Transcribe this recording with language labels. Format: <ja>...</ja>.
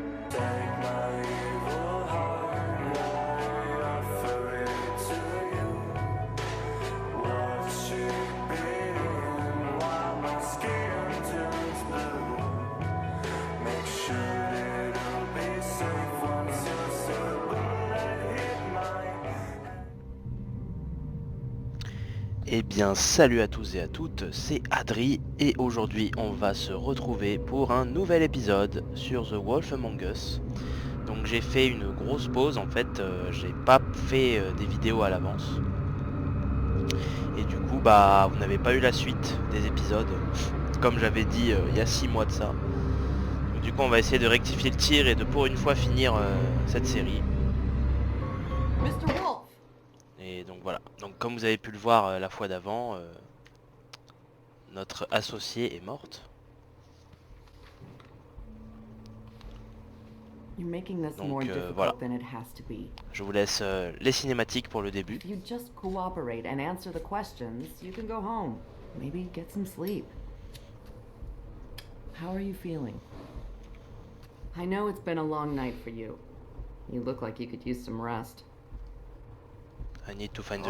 <en>Take my evil heart, I offer it to you. Watch it beating while my skin turns blue. Make sure it'll be safe once your bullet hit mine.</en> <fr>Eh bien salut à tous et à toutes, c'est Adri et aujourd'hui on va se retrouver pour un nouvel épisode sur The Wolf Among Us. Donc j'ai fait une grosse pause en fait, j'ai pas fait des vidéos à l'avance. Et du coup bah vous n'avez pas eu la suite des épisodes, comme j'avais dit il y a 6 mois de ça. Donc, du coup on va essayer de rectifier le tir et de pour une fois finir cette série.</fr> <en>Mr. Wolf!</en> <fr>Et donc voilà, donc comme vous avez pu le voir la fois d'avant, notre associée est morte.</fr> <en>You're making this</en> <fr>Donc,</fr> <en>more difficult</en> <fr>voilà.</fr> <en>than it has to be.</en> <fr>Je vous laisse les cinématiques pour le début.</fr> <en>If you just cooperate and answer the questions, you can go home. Maybe get some sleep. How are you feeling? I know it's been a long night for you. You look like you could use some rest. I need to find the</en>